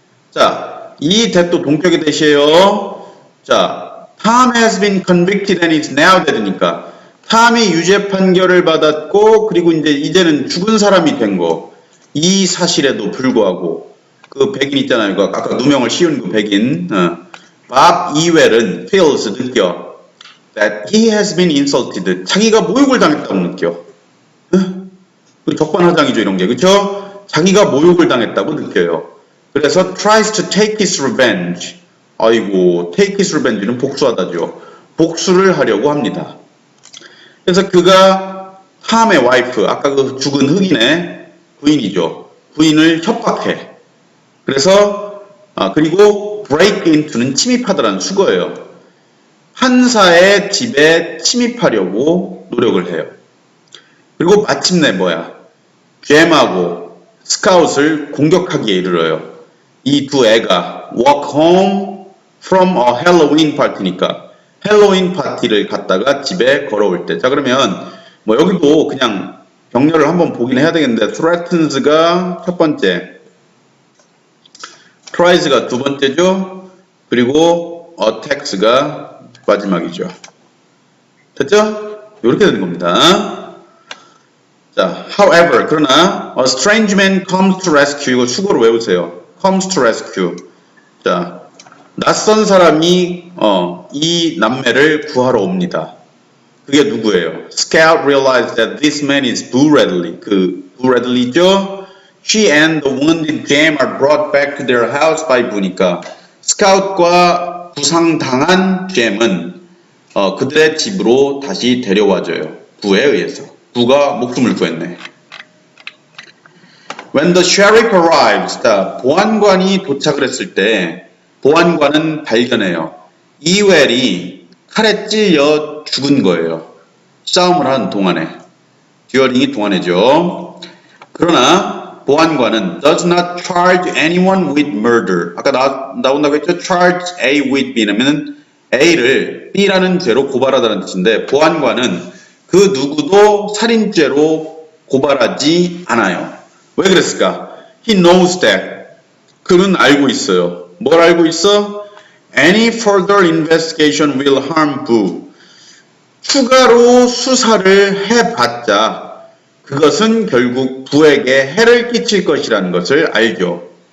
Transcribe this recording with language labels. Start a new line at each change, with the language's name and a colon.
Korean: 자, 이 대도 동격의 대시에요. 자,
English: Tom has been convicted and is now dead
Korean: 니까 탐이 유죄 판결을 받았고 그리고 이제는 죽은 사람이 된 거. 이 사실에도 불구하고 그 백인 있잖아요. 이거 아까 누명을 씌운 그 백인.
English: 밥 이웰은 feels
Korean: 느껴
English: that he has been insulted.
Korean: 자기가 모욕을 당했다고 느껴. 그 적반하장이죠 이런 게. 그렇죠? 자기가 모욕을 당했다고 느껴요. 그래서
English: tries to take his revenge.
Korean: 아이고,
English: take his revenge
Korean: 는 복수하다죠. 복수를 하려고 합니다. 그래서 그가 탐의 와이프, 아까 그 죽은 흑인의 부인이죠. 부인을 협박해. 그래서 그리고 break into는 침입하다라는 수거예요. 판사의 집에 침입하려고 노력을 해요. 그리고 마침내 잼하고 스카웃을 공격하기에 이르러요. 이 두 애가
English: walk home from a Halloween party
Korean: 니까 헬로윈 파티를 갔다가 집에 걸어올 때. 자, 그러면 여기도 그냥 병렬을 한번 보긴 해야 되겠는데 threatens가 첫 번째, tries가 두 번째죠. 그리고 attacks가 마지막이죠. 됐죠? 이렇게 되는 겁니다.
English: 자, however,
Korean: 그러나
English: a strange man comes to rescue.
Korean: 이거 수고로 외우세요. comes to rescue. 자, 낯선 사람이 이 남매를 구하러 옵니다. 그게 누구예요?
English: Scout realized that this man is Boo Radley.
Korean: 그 Boo Radley죠?
English: She and the wounded Jam are brought back to their house by Boo니까
Korean: 스카웃과 부상당한 잼은 그들의 집으로 다시 데려와줘요. 부에 의해서. 부가 목숨을 구했네.
English: When the sheriff arrives,
Korean: 자, 보안관이 도착을 했을 때 보안관은 발견해요. 이웰이 칼에 찔려 죽은 거예요. 싸움을 하는 동안에. 듀어링이 동안에죠. 그러나 보안관은
English: does not charge anyone with murder.
Korean: 아까 나온다고 했죠? charge A with B라면 A를 B라는 죄로 고발하다는 뜻인데 보안관은 그 누구도 살인죄로 고발하지 않아요. 왜 그랬을까?
English: He knows that.
Korean: 그는 알고 있어요. 뭘 알고 있어?
English: Any further investigation will harm Boo.
Korean: 추가로 수사를 해봤자 그것은 결국 부에게 해를 끼칠 것이라는 것을 알죠.